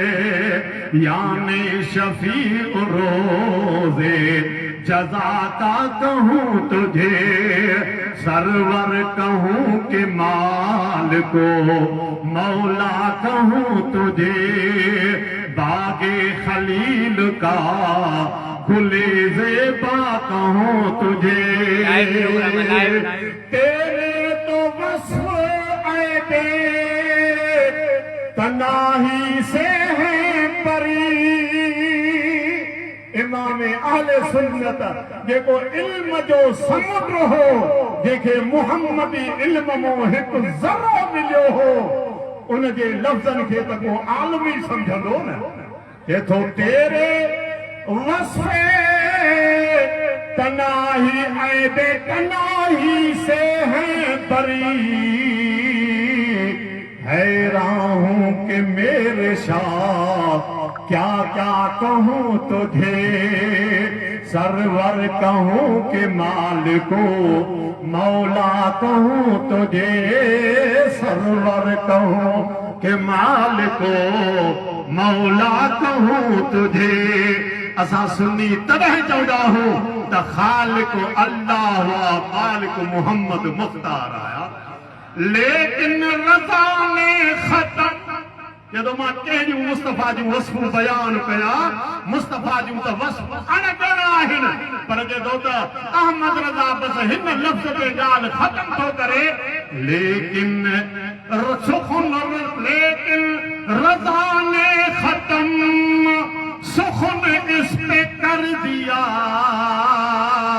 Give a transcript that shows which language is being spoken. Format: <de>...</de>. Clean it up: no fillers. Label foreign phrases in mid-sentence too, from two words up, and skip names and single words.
<ur>یعنی شفیع روز جزا کا کہوں تجھے، سرور کہوں کے مال کو مولا کہوں تجھے، باغ خلیل کا گل زیبا کہوں تجھے. تیرے تو وصف عیب تناہی سے ہے پری.</ur> <sd>इमाम अहले सुन्नत जेको इल्म जो समुद्र हो, जेके मुहम्मदी इल्म मों हिकु ज़रो मिलियो हो, उनजे लफ़्ज़नि खे त को आलम ई सम्झंदो न।</sd> <ur>ایتھو تیرے وصف تناہی عیب تناہی سے ہے بری, حیران ہوں کہ میرے شاہ کیا کیا کہوں تجھے، سرور کہوں کہ مالک و مولا کہوں تجھے، سرور کہوں کہ مالک و مولا کہوں تجھے.</ur> <sd>असां सुन्नी तॾहिं चवंदा आहियूं त ख़ालिक अल्लाह हुआ, मालिक मुहम्मद मुख्तार आया।</sd> <ur>لیکن رضا نے ختم</ur> <sd>जदों मां कंहिं मुस्तफ़ा जूं वस्फ़ूं बयान कया, मुस्तफ़ा जूं त वस्फ़ अणगण आहिनि, पर जदों त अहमद रज़ा बस हिन लफ़्ज़ ते ॻाल्हि ख़त्म थो करे,</sd> <ur>لیکن رضا نے ختم سخن اس پہ کر دیا,</ur>